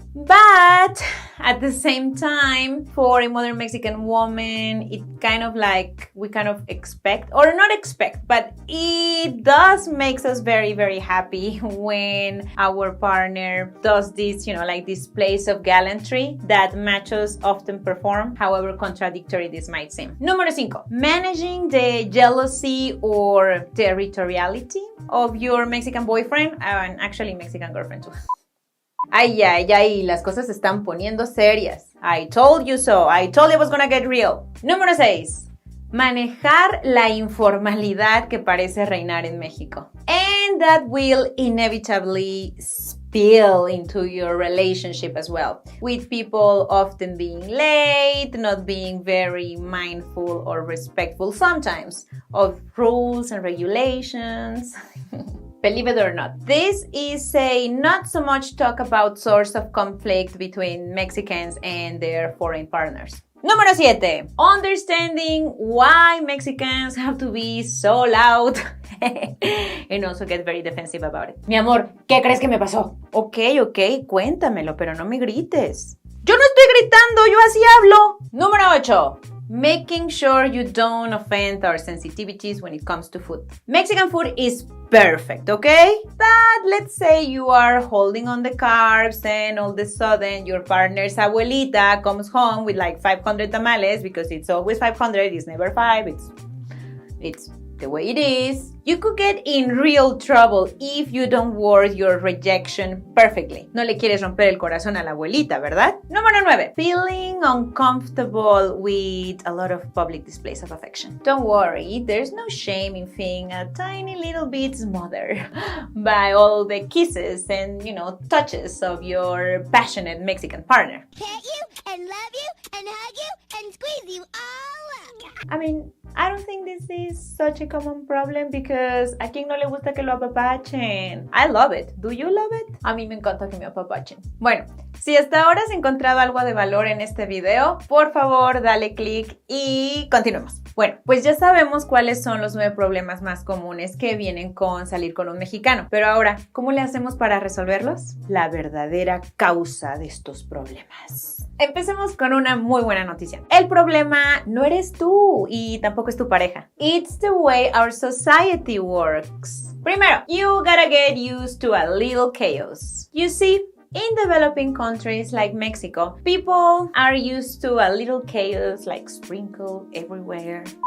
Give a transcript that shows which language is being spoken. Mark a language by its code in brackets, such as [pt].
[en] But at the same time, for a modern Mexican woman, it kind of like we kind of expect, or not expect, but it does makes us very, very happy when our partner does this, like displays of gallantry that machos often perform, however contradictory this might seem. [es] Número 5. [en] Managing the jealousy or territoriality of your Mexican boyfriend, and actually Mexican girlfriend too. [es] Ay, las cosas se están poniendo serias. [en] I told you so. I told you it was gonna get real. [es] Número 6. Manejar la informalidad que parece reinar en México. [en] And that will inevitably spill into your relationship as well, with people often being late, not being very mindful or respectful sometimes of rules and regulations. Believe it or not, this is a not so much talk about source of conflict between Mexicans and their foreign partners. [es] Número 7. [en] Understanding why Mexicans have to be so loud and also get very defensive about it. [es] Mi amor, ¿qué crees que me pasó? Ok, cuéntamelo, pero no me grites. Yo no estoy gritando, yo así hablo. Número 8. [en] making sure you don't offend our sensitivities when it comes to food. Mexican food is perfect, okay? But let's say you are holding on the carbs and all of a sudden your partner's abuelita comes home with like 500 tamales, because it's always 500, it's never 5, it's the way it is. You could get in real trouble if you don't word your rejection perfectly. [es] No le quieres romper el corazón a la abuelita, ¿verdad? Número 9. [en] Feeling uncomfortable with a lot of public displays of affection. Don't worry, there's no shame in feeling a tiny little bit smothered by all the kisses and, touches of your passionate Mexican partner. Pet you and love you and hug you and squeeze you all up. I mean, I don't think this is such a common problem, because [es] a quien no le gusta que lo apapachen. [en] I love it. Do you love it? [es] A mí me encanta que me apapachen. Bueno, si hasta ahora has encontrado algo de valor en este video, por favor dale click y continuemos. Bueno, pues ya sabemos cuáles son los 9 problemas más comunes que vienen con salir con un mexicano. Pero ahora, ¿cómo le hacemos para resolverlos? La verdadera causa de estos problemas. Empecemos con una muy buena noticia. El problema no eres tú y tampoco es tu pareja. [en] It's the way our society works. [es] Primero, [en] you gotta get used to a little chaos. You see, in developing countries like Mexico, people are used to a little chaos like sprinkled everywhere.